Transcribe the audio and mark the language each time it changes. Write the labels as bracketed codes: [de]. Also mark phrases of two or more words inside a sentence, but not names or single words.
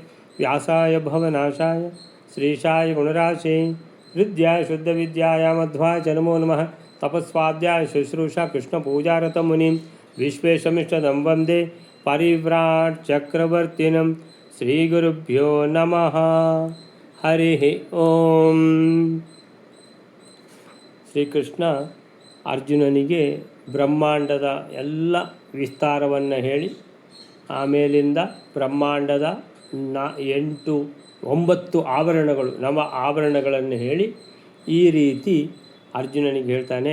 [sa] व्यासाय भवनाशाय श्रीशाय गुणराशे हृद्याय शुद्धविद्याय मध्वाय च नमो नमः। तपस्वाध्याय शुश्रूषा कृष्णपूजारतं मुनिं विश्वेशमिष्टदं वन्दे परिव्राट् चक्रवर्तिनं। श्रीगुरुभ्यो नमः। हरिः ओಂ। [kn] ಶ್ರೀಕೃಷ್ಣ ಅರ್ಜುನನಿಗೆ ಬ್ರಹ್ಮಾಂಡದ ಎಲ್ಲ ವಿಸ್ತಾರವನ್ನು ಹೇಳಿ ಆಮೇಲಿಂದ ಬ್ರಹ್ಮಾಂಡದ 9 ಆವರಣಗಳು ನವ ಆವರಣಗಳನ್ನು ಹೇಳಿ ಈ ರೀತಿ ಅರ್ಜುನನಿಗೆ ಹೇಳ್ತಾನೆ.